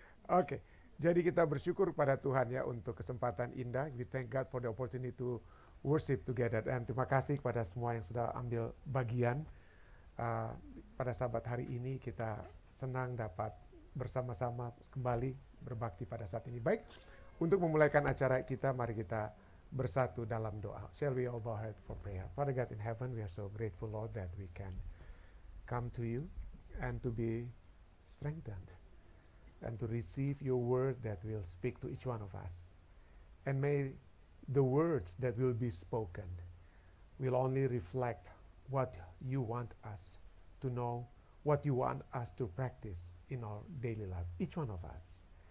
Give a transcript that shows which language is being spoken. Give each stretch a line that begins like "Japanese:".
Indonesian: Oke, jadi kita bersyukur pada Tuhan ya untuk kesempatan indah.
English: We thank God for the opportunity to worship together.
Indonesian: Dan terima kasih kepada semua yang sudah ambil bagian. Uh, Pada sabat hari ini kita senang dapat bersama-sama kembali berbakti pada saat ini. Baik, untuk memulaikan acara kita, mari kita bersatu dalam doa.
English: Shall we all bow our head for prayer? Father God in heaven, we are so grateful, Lord, that we can come to you and to be strengthened and to receive your word that will speak to each one of us. And may the words that will be spoken will only reflect what you want us to know, what you want us to practice in our daily life, each one of us.